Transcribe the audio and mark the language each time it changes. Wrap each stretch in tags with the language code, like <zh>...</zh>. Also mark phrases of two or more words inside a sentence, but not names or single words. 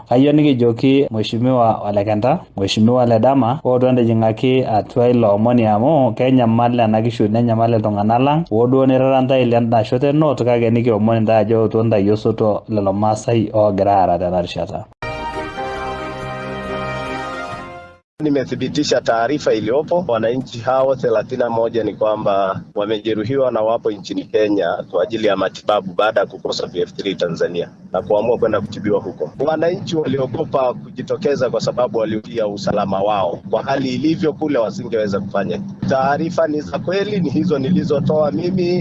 <mas>Kayieu nikijoki Mheshimiwa Ole Kenta, Mheshimiwa Ole Dama ootu entijing'aki atua ilo omoni amu kenyamal ena kishui nenyamal iltung'anak lang ooduo nirara ntae lenda shoto enot kake nikiomon ntae ajo ootu ntae osoto lelo Maasai oogira aara tena rishata.</mas> <sw>Nimethibitisha taarifa iliyopo. Wananchi hao 31 ni kwamba wamejeruhiwa na wapo nchini Kenya kwa ajili ya matibabu baada ya kukosa VF3 Tanzania na kuamua kwenda kutibiwa huko. Wananchi waliogopa kujitokeza kwa sababu walihofia usalama wao. Kwa hali ilivyo kule wasingeweza kufanya. Taarifa ni za kweli, ni hizo nilizotoa mimi.</sw>